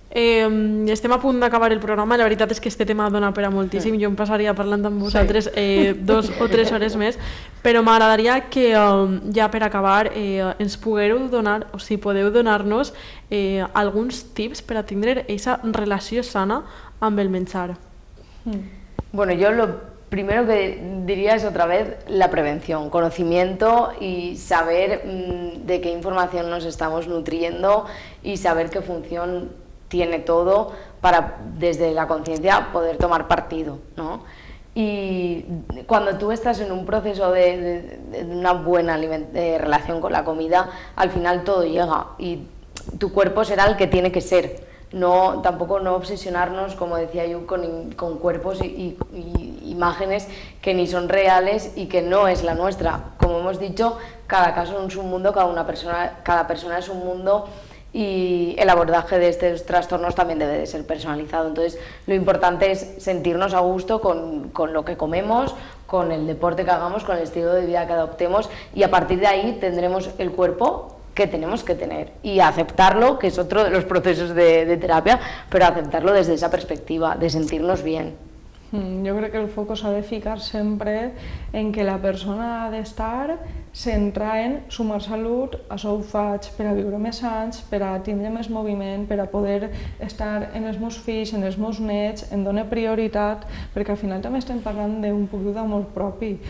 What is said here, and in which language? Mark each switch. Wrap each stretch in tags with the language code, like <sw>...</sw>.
<ca>Estem a punt d'acabar el programa, la veritat és que este tema dona per a moltíssim, jo em passaria parlant amb vosaltres 2 o 3 hores més, però m'agradaria que ja per acabar ens pogueu donar, o si podeu donar-nos alguns tips per a tindre aquesta relació sana amb el menjar.</ca> <es>Bueno, yo lo primero que diría es otra vez la prevención, conocimiento y saber de qué información nos estamos nutriendo y saber qué función tiene todo para desde la conciencia poder tomar partido, ¿no? Y cuando tú estás en un proceso de una buena relación con la comida, al final todo llega y tu cuerpo será el que tiene que ser. Tampoco no obsesionarnos, como decía yo, con cuerpos y imágenes que ni son reales y que no es la nuestra. Como hemos dicho, cada caso es un mundo, cada persona es un mundo y el abordaje de estos trastornos también debe de ser personalizado. Entonces, lo importante es sentirnos a gusto con lo que comemos, con el deporte que hagamos, con el estilo de vida que adoptemos y a partir de ahí tendremos el cuerpo que tenemos que tener y aceptarlo, que es otro de los procesos de terapia, pero aceptarlo desde esa perspectiva, de sentirnos bien.</es> <ca>Jo crec que el focus s'ha de ficar sempre en que la persona ha d'estar centrada en sumar salut, això ho faig per a viure més anys, per a tindre més moviment, per a poder estar en els meus fills, en els meus nets, en donar prioritat, perquè al final també estem parlant d'un poc d'amor propi.</ca>